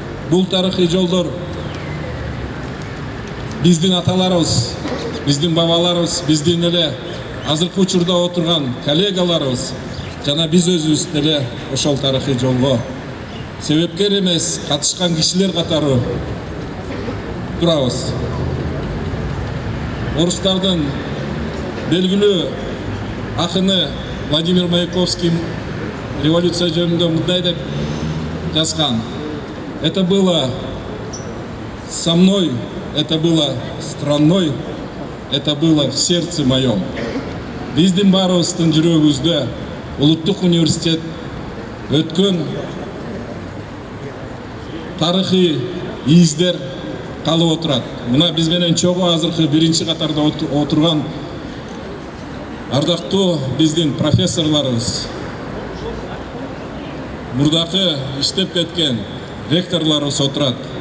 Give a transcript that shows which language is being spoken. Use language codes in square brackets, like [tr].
[ky] Бул тарыхый жолдор биздин аталарыбыз, биздин бабаларыбыз, биздин эле азыркы учурда отурган коллегаларыбыз жана биз өзүбүз деле ошол тарыхый жолго себепкер эмес, катышкан кишилер катары турабыз. Орустардын белгилүү акыны Владимир Маяковский революция жөнүндө мындай деп жазган: [ru] это было со мной, это было страной, это было в сердце моем. [ky] Биздин баарыбыздын жүрөгүбүздө Улуттук университет өткөн тарыхый издер калып отурат. Мына биз менен чогуу азыркы биринчи катарда отурган ардактуу биздин профессорлорубуз, мурдакы иштеп кеткен ректорлорубуз отурат.